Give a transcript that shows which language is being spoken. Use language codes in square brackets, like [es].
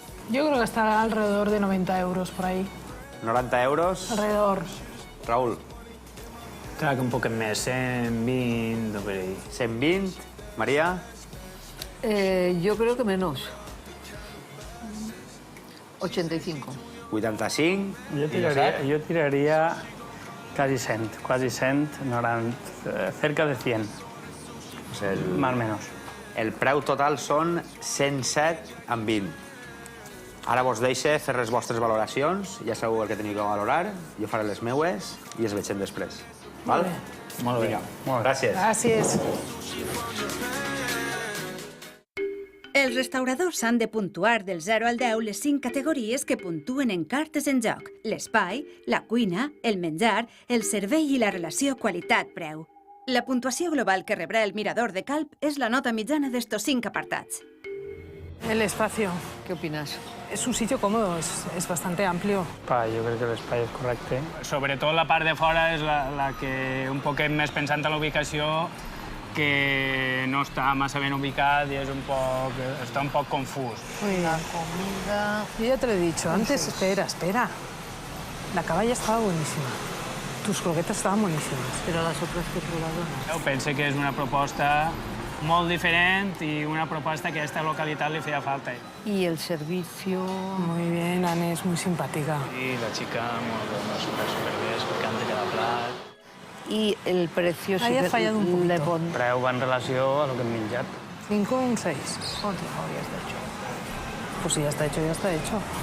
[es] Yo creo que está alrededor de 90 euros por ahí. 90 euros. Alrededor. Raül. [ca] Clar que un poquet més, 120 o per ahí. 120. Maria? [es] Yo creo que menos. 85. 85. [ca] Jo tiraria quasi 100, 90, [es] cerca de 100, más o menos. [ca] El preu total són 107 amb 20. Ara vos deixe fer les vostres valoracions, ja sabeu el que teniu que valorar, jo faré les meues i es veiem després. Val? Molt bé. Vinga, gràcies. Gràcies. Els restauradors han de puntuar del 0 al 10 les 5 categories que puntuen en Cartes en Joc: l'espai, la cuina, el menjar, el servei i la relació qualitat-preu. La puntuació global que rebrà el Mirador de Calp és la nota mitjana d'estos 5 apartats. [es] El espacio. ¿Qué opinas? Es un sitio cómodo, es bastante amplio. [ca] Jo crec que l'espai és correcte. Sobretot la part de fora és la que un poquet més pensant en la ubicació, que no està massa ben ubicat i està un poc confús. [es] La comida... Yo ya te lo he dicho antes, espera. La caballa estaba buenísima. Tus croquetas estaban buenísimas. Pero las otras que he probado no. [ca] Penso que és una proposta molt diferent i una proposta que a aquesta localitat li feia falta. [es] Y el servicio... Muy bien, Anne, es muy simpática. [ca] I la xica, molt bé, súper bé, explicant cada plat. [es] y el precio Ahí ha fallado un poquito. le pon... [ca] Preu va en relació a lo que hem menjat. 5 o un 6. [es] ¿Cuánto habría está hecho? Pues si ya está hecho, ya está hecho.